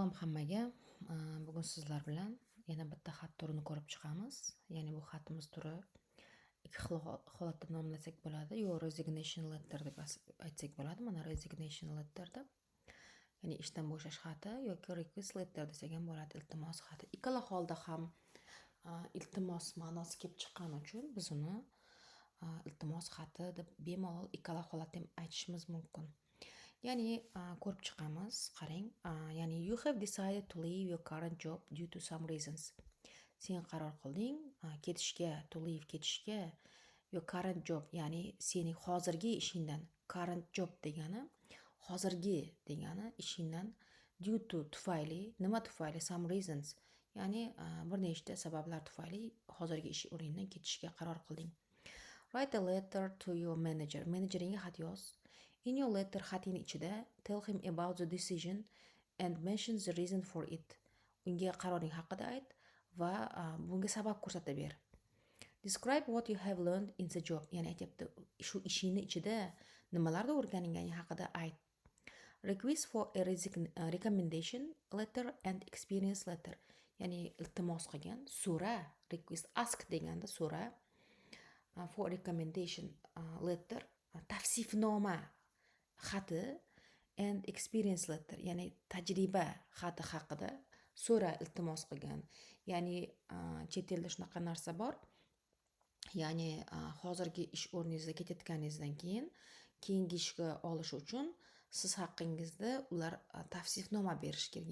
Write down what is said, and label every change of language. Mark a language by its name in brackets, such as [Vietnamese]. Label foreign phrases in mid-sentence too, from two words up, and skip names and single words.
[Uzbek] Salom hammaga. Bugun sizlar bilan yana bitta xat turini ko'rib chiqamiz. Ya'ni bu xatimiz turi ikki xil holatda nomlasak bo'ladi. Yo [English] resignation letter [Uzbek] deb aytsak bo'ladi. Mana [English] resignation letterda. [Uzbek] Ya'ni ishdan bo'shash xati yoki [English] request letter [Uzbek] desak ham bo'ladi, iltimos xati. Ikkala holda ham iltimos ma'nosi kelib chiqqani uchun biz uni iltimos xati deb bemalol ikkala holatda ham aytishimiz mumkin. Ya'ni ko'rib chiqamiz, qarang. Ya'ni [English] you have decided to leave your current job due to some reasons. [Uzbek] Sen qaror qilding ketishga, [English] to leave ketishga your current job, [Uzbek] ya'ni sening hozirgi ishingdan. [English] Current job [Uzbek] degani hozirgi degani ishingdan [English] due to [Uzbek] tufayli, nima tufayli? [English] Some reasons. [Uzbek] Ya'ni bir nechta sabablar tufayli hozirgi ish o'rningdan ketishga qaror qilding. [English] Write a letter to your manager. [Uzbek] Menejeringga xat yoz. [English] In your letter, [Uzbek] xating ichida [English] tell him about the decision and mention the reason for it. [Uzbek] Unga qaroring haqida ayt va bunga sabab ko'rsatib ber. [English] Describe what you have learned in the job. [Uzbek] Ya'ni aytibdi, shu ishingni ichida nimalarni o'rganingani haqida ayt. [English] Request for a recommendation letter and experience letter. [Uzbek] Ya'ni iltimos qilgan, so'ra, [English] request ask [Uzbek] deganda so'ra. [English] For recommendation letter, [Uzbek] tavsifnoma xati [English] and experience letter, [Uzbek] ya'ni tajriba xati haqida so'ra, iltimos qilgan. Ya'ni chet elda shunaqa narsa bor. Ya'ni hozirgi ish o'rningizga ketayotganingizdan keyin keyingi ishga olish uchun siz haqingizda ular tavsifnoma berish kerak.